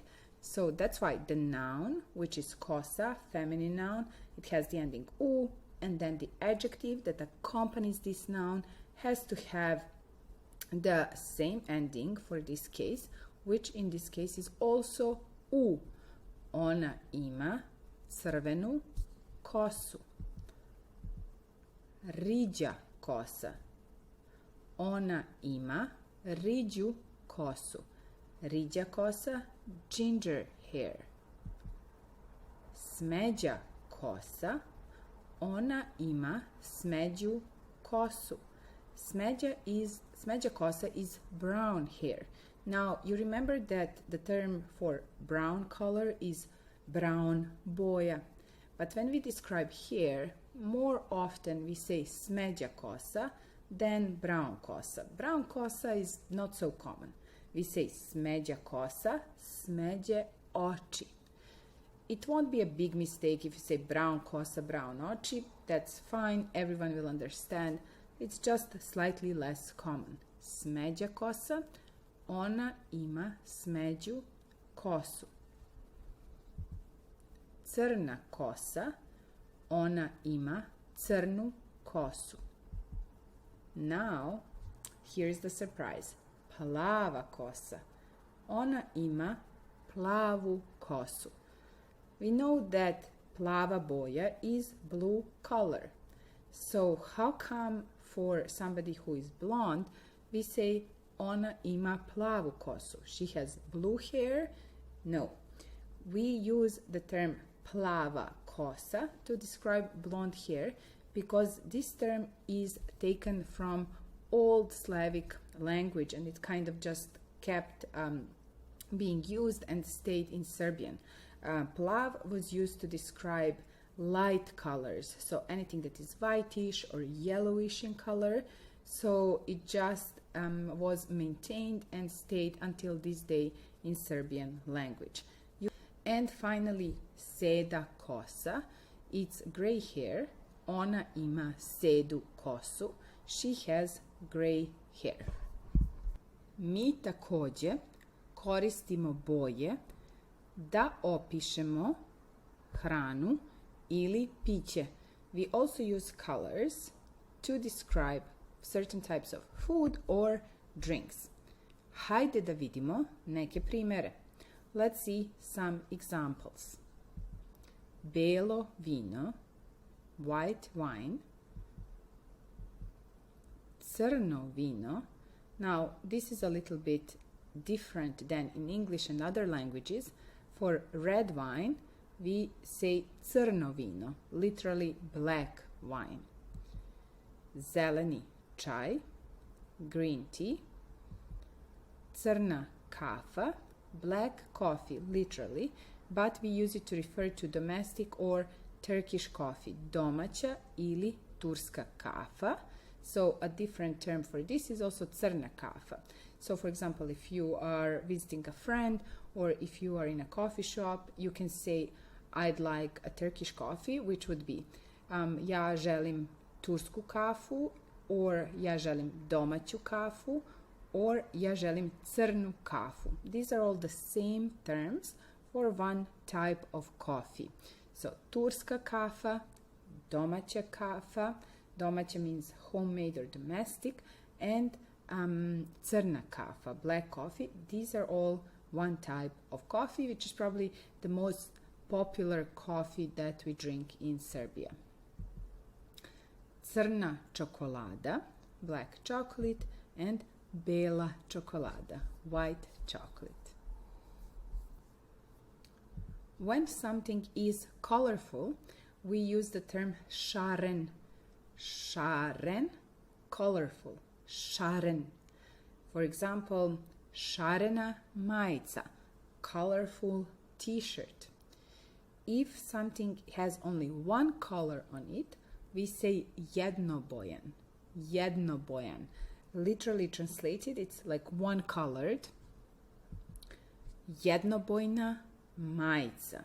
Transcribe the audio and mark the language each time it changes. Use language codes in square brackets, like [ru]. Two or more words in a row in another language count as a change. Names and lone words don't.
[en] So that's why the noun, which is kosa, feminine noun, it has the ending u, and then the adjective that accompanies this noun has to have the same ending for this case, which in this case is also u. [sr] Ona ima crvenu kosu. Riđa kosa. Ona ima riđu kosu. Riđa kosa, [en] ginger hair. [sr] Smeđa kosa. Ona ima smeđu kosu. Smeđa kosa [en] is brown hair. Now, you remember that the term for brown color is [sr] brown boja. [en] But when we describe hair, more often we say [sr] smeđa kosa [en] than [sr] brown kosa. Brown kosa [en] is not so common. We say [sr] smeđa kosa, smeđe oči. [en] It won't be a big mistake if you say [sr] brown kosa, brown oči. [en] That's fine, everyone will understand. It's just slightly less common. [sr] Smeđa kosa, ona ima smeđu kosu. Crna kosa, ona ima crnu kosu. [en] Now, here's the surprise. [sr] plava kosa. Ona ima plavu kosu. [en] We know that [sr] plava boja [en] is blue color. So how come for somebody who is blonde, we say [sr] ona ima plavu kosu? [en] She has blue hair? No. We use the term [sr] plava kosa [en] to describe blonde hair because this term is taken from old Slavic language and it kind of just kept being used and stayed in Serbian. Plav was used to describe light colors, so anything that is whitish or yellowish in color. So it just was maintained and stayed until this day in Serbian language. And finally, [sr] seda kosa, [en] it's gray hair. [sr] Ona ima sedu kosu. [en] She has gray hair. [sr] Mi takođe koristimo boje da opišemo hranu ili piće. [en] We also use colors to describe certain types of food or drinks. [sr] Hajde da vidimo neke primere. [en] Let's see some examples. [sr] Belo vino, [en] white wine, [sr] crno vino. [en] Now, this is a little bit different than in English and other languages. For red wine, we say [sr] crno vino, [en] literally black wine. [sr] Zeleni čaj, [en] green tea. [sr] Crna kafa, [en] black coffee, literally, but we use it to refer to domestic or Turkish coffee, [sr] domaća ili turska kafa. [en] So a different term for this is also [sr] crna kafa. [en] So for example, if you are visiting a friend or if you are in a coffee shop, you can say, I'd like a Turkish coffee, which would be [sr] ja želim tursku kafu, [en] or [sr] ja želim domaću kafu, [en] or [sr] ja želim crnu kafu. [en] These are all the same terms for one type of coffee. So [sr] turska kafa, domaća kafa, domaća [en] means homemade or domestic, and [sr] crna kafa, [en] black coffee. These are all one type of coffee, which is probably the most popular coffee that we drink in Serbia. [sr] Crna čokolada, [en] black chocolate, and [sr] bela čokolada, [en] white chocolate. When something is colorful, we use the term šaren. [sr] Šaren, colorful, šaren. [en] For example, [sr] šarena majica, [en] colorful t-shirt. If something has only one color on it, we say jednobojan. [sr] Jednobojan. [en] Literally translated, it's like one colored. [sr] Jednobojna majica.